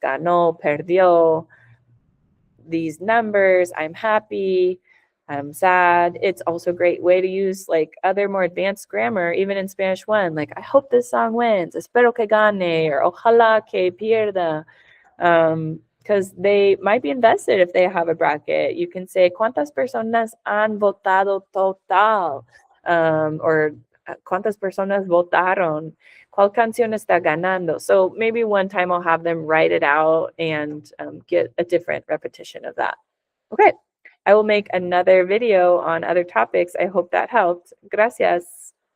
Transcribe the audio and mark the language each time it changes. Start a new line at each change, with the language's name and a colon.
Spanish: Ganó, perdió,
English: these numbers, I'm happy, I'm sad. It's also a great way to use like other more advanced grammar, even in Spanish 1, like I hope this song wins,
Spanish: espero que gane,
English: or
Spanish: ojalá que pierda.
English: Because they might be invested if they have a bracket.
Spanish: You can say, ¿cuántas personas han votado total? Or ¿cuántas personas votaron? ¿Cuál canción está ganando?
English: So maybe one time I'll have them write it out and get a different repetition of that. Okay, I will make another video on other topics. I hope that helped. Gracias.